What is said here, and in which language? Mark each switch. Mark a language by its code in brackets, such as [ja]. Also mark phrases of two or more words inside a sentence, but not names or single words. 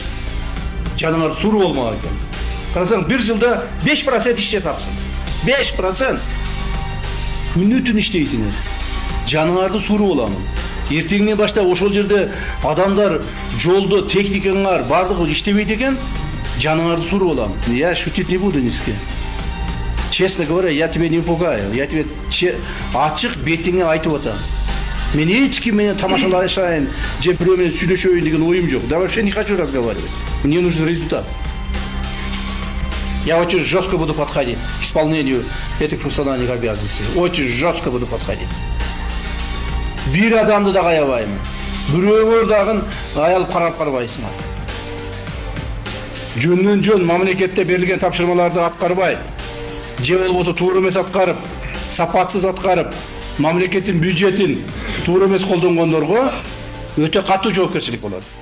[ky] Жаныңар суур болмак экен. Карасаң, бир жылда 5% иш жасапсың. 5%. Күнү-түн иштейсиңер. Жаныңарды суур боламын. Эртеңден баштап ошол жерде адамдар жолдо техникаңар бардыгы иштебейт экен, жаныңарды суур боламын. [ru] Я шутить не буду низки. Честно говоря, я тебя не пугаю. Я тебе [ky] ачык бетиңе айтып атам. Мен эч ким менен тамашалашайын, же бирөө менен сүйлөшөйүн деген оюм жок. [ru] Да вообще не хочу разговаривать. Мне нужен результат. Я очень жестко буду подходить к исполнению этих функциональных обязанностей. Очень жестко буду подходить. [ky] Бир адамды да аябаймын. Бирөөлөр дагы аялып карап карбайсыңар. Жөндөн жөн мамлекетте берилген тапшырмаларды аткарбай, же болбосо туура эмес аткарып, сапатсыз аткарып, мамлекеттин бюджетин туура эмес колдонгондорго өтө катуу жоопкерчилик болот.